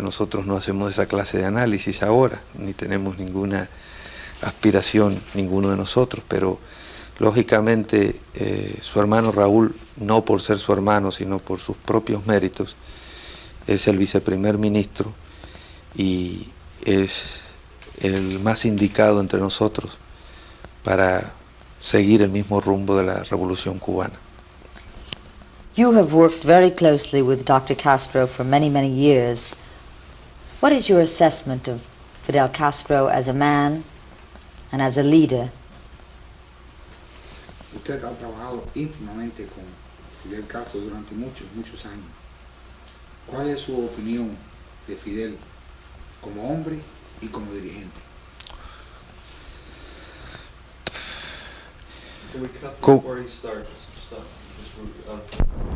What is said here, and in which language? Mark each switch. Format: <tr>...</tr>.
<es>Nosotros no hacemos esa clase de análisis ahora, ni tenemos ninguna aspiración, ninguno de nosotros, pero lógicamente su hermano Raúl, no por ser su hermano, sino por sus propios méritos, es el viceprimer ministro y es el más indicado entre nosotros para seguir el mismo rumbo de la revolución cubana.</es> <en>You have worked very closely with Dr. Castro for many, many years. What is your assessment of Fidel Castro as a man and as a leader?</en> <es>Usted ha trabajado íntimamente con Fidel Castro durante muchos, muchos años. ¿Cuál es su opinión de Fidel como hombre y como dirigente?</es> <en>Can we cut Cool. before he starts? Stop. Just,</en>